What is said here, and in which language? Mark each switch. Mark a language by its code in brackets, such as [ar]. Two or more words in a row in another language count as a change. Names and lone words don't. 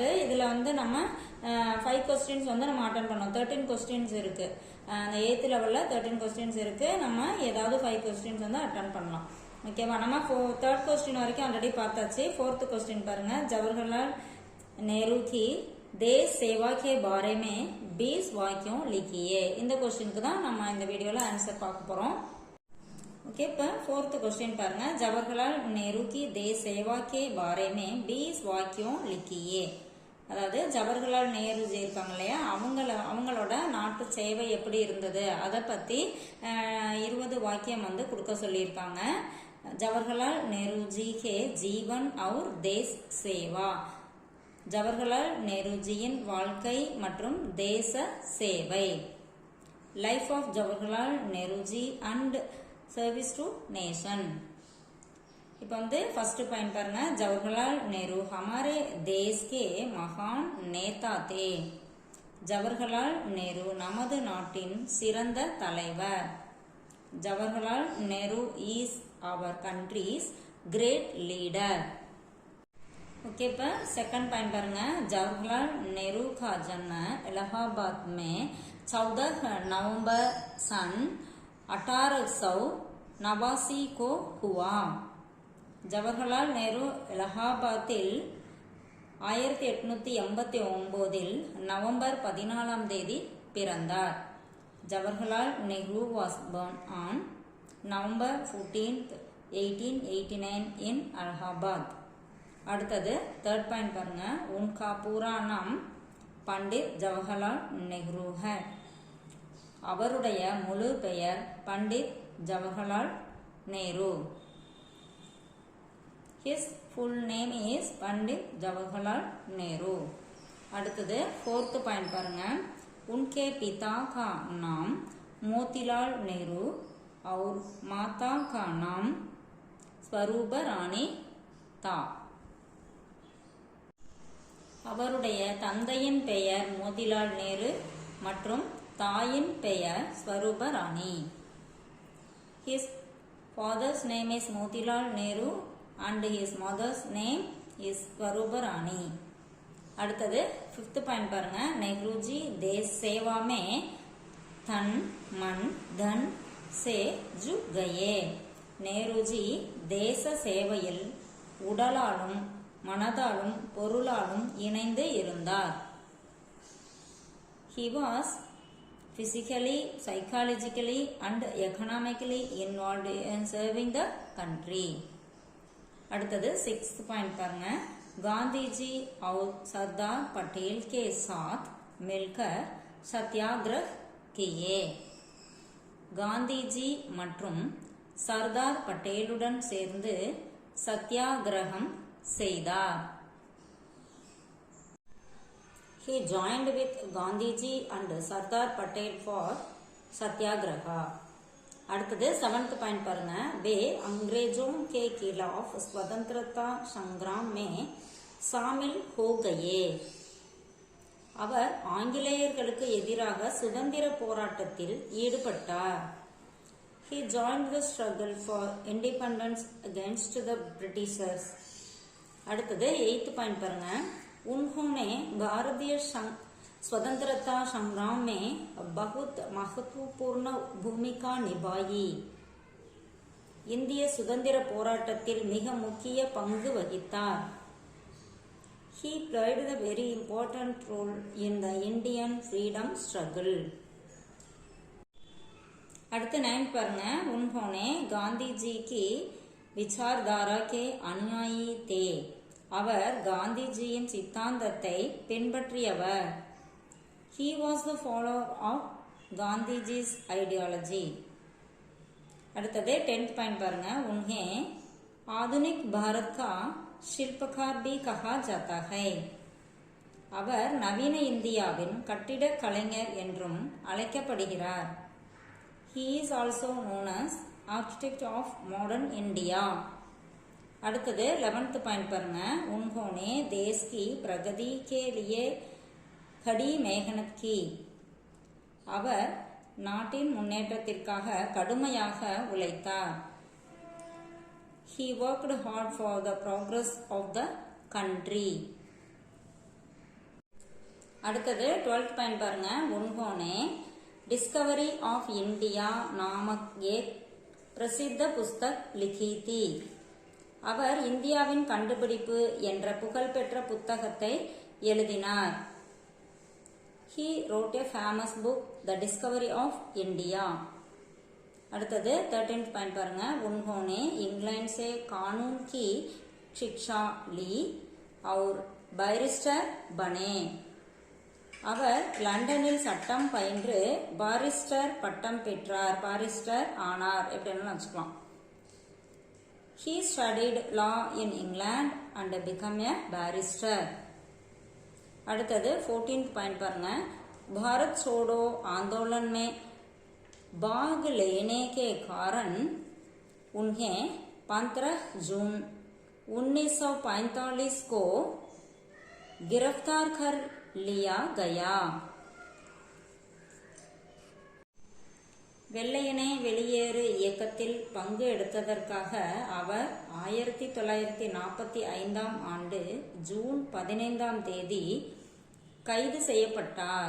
[ta] இதுல வந்து நம்ம 5 கொஸ்டின்ஸ் வந்து நம்ம அட்டன் பண்ணோம். 13 கொஸ்டின்ஸ் இருக்கு. அந்த 8th லெவல்ல 13 கொஸ்டின்ஸ் இருக்கு. நம்ம ஏதாவது 5 கொஸ்டின்ஸ் வந்து அட்டன் பண்ணலாம். ஓகேவா? நம்ம 3rd கொஸ்டின் வரைக்கும் ஆல்ரெடி பார்த்தாச்சு. 4th கொஸ்டின் பாருங்க. [hi] ஜவஹர்லால் நேரு की देश सेवा के बारे में 20 वाक्यों लिखिए. [ta] இந்த கொஸ்டினுக்கு தான் நம்ம இந்த வீடியோல ஆன்சர் பார்க்க போறோம். ओके, இப்போ 4th क्वेश्चन பாருங்க. [hi] जवाहरलाल नेहरू की देश सेवा के बारे में 20 वाक्यों लिखिए. [ta] அதாவது ஜவஹர்லால் நேரு ஜி இருக்காங்க இல்லையா, அவங்களோட நாட்டு சேவை எப்படி இருந்தது அதை பத்தி 20 வாக்கியம் வந்து கொடுக்க சொல்லியிருக்காங்க. [hi] ஜவஹர்லால் நேரு जी के जीवन और देश सेवा. [ta] ஜவஹர்லால் நேருஜியின் வாழ்க்கை மற்றும் தேச சேவை. [en] life of ஜவஹர்லால் நேருஜி and service to nation. [ta] இப்போ வந்து [en] first point [ta] பாருங்க. [hi] जवाहरलाल नेहरू हमारे देश के महान नेता थे. [ta] ஜவஹர்லால் நேரு நமது நாட்டின் சிறந்த தலைவர். [en] ஜவஹர்லால் நேரு இஸ் our country's great leader. [ta] ओके, இப்போ [en] second point [ta] பாருங்க. [hi] जवाहरलाल नेहरू का जन्म इलाहाबाद में 14 नवंबर सन 1889 को हुआ. [ta] ஜவஹர்லால் நேரு இலாஹாபாத்தில் 1889 நவம்பர் 14ஆம் தேதி பிறந்தார். [en] ஜவஹர்லால் நேரு was born on November 14th 1889 in Allahabad. [ta] அடுத்தது 3rd பாயிண்ட் பாருங்க. [hi] उनका पूरा नाम पंडित जवाहरलाल नेहरू है. [ta] அவருடைய முழு பெயர் பண்டிட் ஜவஹர்லால் நேரு. [en] His full name is पंडित जवाहरलाल नेहरू. [ta] அடுத்தது 4th பாயிண்ட் பாருங்க. [hi] उनके पिता का नाम मोतीलाल नेहरू और माता का नाम स्वरूप रानी था. [ta] அவருடைய தந்தையின் பெயர் மோதிலால் நேரு மற்றும் தாயின் பெயர் ஸ்வரூப ராணி. [en] His father's name is Motilal Nehru and his mother's name is Swarupa Rani. [ta] அடுத்தது 5th பாயிண்ட் பாருங்க. [hi] नेहरूजी देश सेवा में तन मन धन से जुट गए. [ta] நேருஜி தேச சேவையில் உடலாலும் மனதாலும் பொருளாலும் இணைந்து இருந்தார். [en] He was physically, psychologically and economically involved in serving the country. [ta] அடுத்தது 6th பாயிண்ட் பாருங்க. [hi] गांधी जी और सरदार पटेल के साथ मिलकर सत्याग्रह किए. [ta] காந்திஜி மற்றும் சர்தார் பட்டேலுடன் சேர்ந்து சத்தியாகிரகம் செய்தார். [en] He joined with Gandhiji and Sardar Patel for सत्याग्रह. [ta] அடுத்தது 7th பாயிண்ட் பாருங்க. [hi] वे अंग्रेजों के खिलाफ स्वतंत्रता संग्राम में शामिल हो गए. [ta] அவர் ஆங்கிலேயர்களுக்கு எதிராக சுதந்திர போராட்டத்தில் ஈடுபட்டார். [en] He joined the struggle for independence against the Britishers. [ta] அடுத்தது 8th பாயிண்ட் பாருங்க. [hi] उन्होंने भारतीय स्वतंत्रता संग्राम में बहुत महत्वपूर्ण भूमिका निभाई. [ta] இந்திய சுதந்திர போராட்டத்தில் மிக முக்கிய பங்கு வகித்தார். [en] He played a very important role in the Indian freedom struggle. [ta] அடுத்து 9th பாருங்க. [hi] उन्होंने गांधी जी की विचारधारा के अनुयायी थे. [ta] அவர் காந்திஜியின் சித்தாந்தத்தை பின்பற்றியவர். [en] He was the follower of Gandhiji's ideology. [ta] அடுத்தது 10th பாயிண்ட் பாருங்க. [hi] उन्हें आधुनिक भारत का शिल्पकार भी कहा जाता है. [ta] அவர் நவீன இந்தியாவின் கட்டிட கலைஞர் என்றும் அழைக்கப்படுகிறார். [en] He is also known as architect of modern India. [ta] அடுத்தது 11th பாயிண்ட் பாருங்க. [hi] उन्होंने देश की प्रगति के लिए कड़ी मेहनत की. [ta] அவர் நாட்டின் முன்னேற்றத்திற்காக கடுமையாக உழைத்தார். [en] He worked hard for the progress of the country. [ta] அடுத்தது 12th பாயிண்ட் பாருங்க. [hi] உன்ஹோனே डिस्कवरी ऑफ इंडिया नामक एक प्रसिद्ध पुस्तक लिखी थी. [ta] அவர் இந்தியாவின் கண்டுபிடிப்பு என்ற புகழ்பெற்ற புத்தகத்தை எழுதினார். [en] He wrote a famous book, The Discovery of India. [ta] அடுத்தது 13th பாயிண்ட் பாருங்க. [hi] उन्होंने इंग्लैंड से कानून की शिक्षा ली और बैरिस्टर बने. [ta] அவர் லண்டனில் சட்டம் பயின்று பாரிஸ்டர் பட்டம் பெற்றார். பாரிஸ்டர் ஆனார் எப்படின்னு வச்சுக்கலாம். [en] He studied law in England and became a barrister. [ta] அடுத்தது 14th பாயிண்ட் பாருங்க. [hi] भारत छोड़ो आंदोलन में भाग लेने के कारण उन्हें 15 जून 1945 को गिरफ्तार कर लिया गया. [ta] வெள்ளையனே வெளியேறு இயக்கத்தில் பங்கு எடுத்ததற்காக அவர் 1945 ஆண்டு ஜூன் 15 தேதி கைது செய்யப்பட்டார்.